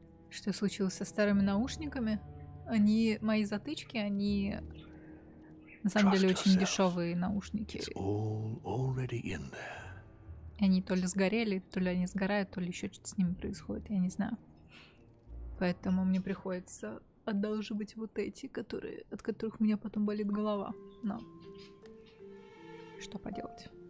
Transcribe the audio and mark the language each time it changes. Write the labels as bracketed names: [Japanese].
[Russian] Что случилось со старыми наушниками? Мои затычки, они на самом деле очень дешевые наушники. [English] It's all already in there. [Russian] Они то ли сгорели, то ли они сгорают, то ли еще что-то с ними происходит, я не знаю. Поэтому мне приходится одалживать вот эти, от которых у меня потом болит голова. Но что поделать?